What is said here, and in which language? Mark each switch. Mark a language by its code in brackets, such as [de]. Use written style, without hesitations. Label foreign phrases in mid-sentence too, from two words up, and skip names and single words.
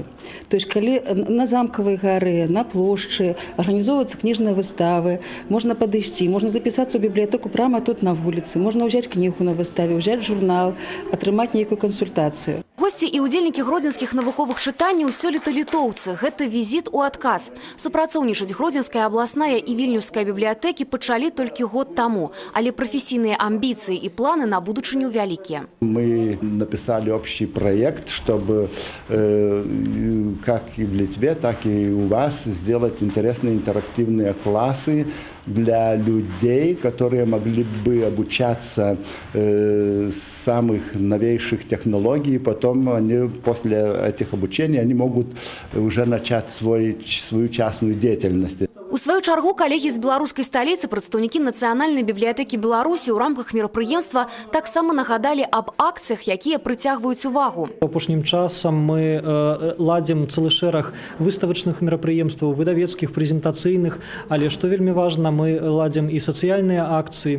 [be] То есть, калі на замкавай гары, на плошчы арганізоўваюцца кніжныя выставы, можна падысці, можна запісацца ў бібліятэку прямо тут на вуліцы, можна ўзяць кнігу на выставе, ўзяць журнал, атрымаць нейкую кансультацыю. Госці і ўдзельнікі гродзенскіх навуковых чытанняў сёлета літоўцы. Гэта візіт у адказ. Супрацоўнічаць Гродзенская абласная і Вільнюская бібліятэкі пачалі толькі год таму, але прафесійныя амбіцыі і планы на будучыню вялікія. [ru] Мы написали общий проект, чтобы как и в Литве, так и у вас сделать интересные интерактивные классы для людей, которые могли бы обучаться самых новейших технологий. Потом они после этих обучений они могут уже начать свою частную деятельность. [be] У сваю чаргу калегі з беларускай сталіцы, прадстаўнікі Нацыянальнай бібліятэкі Беларусі ў рамках мерапрыемства таксама нагадалі аб акцыях, якія прыцягваюць увагу. Апошнім часам мы ладзім цэлы шэраг выставачных мерапрыемстваў, выдавецкіх, прэзентацыйных, але што вельмі важна, мы ладзім і сацыяльныя акцыі.